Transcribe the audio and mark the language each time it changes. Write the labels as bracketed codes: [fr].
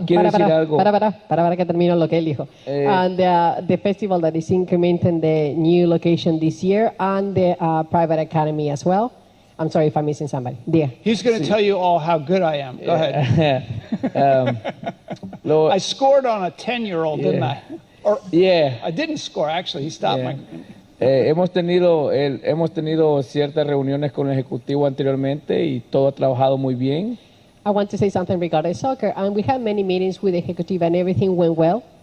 [es] Para que termine lo que él dijo. [en] The festival that is incrementing the new location this year and the private academy as well. I'm sorry if I'm missing somebody. Dear. He's going to tell you all how good I am. Go ahead. I scored on a 10-year-old, didn't I? Or, I didn't score, actually. He stopped my... [es] hemos tenido ciertas reuniones con el ejecutivo anteriormente y todo ha trabajado muy bien. [en] I want to say something regarding soccer, and we had many meetings with the executive and everything went well.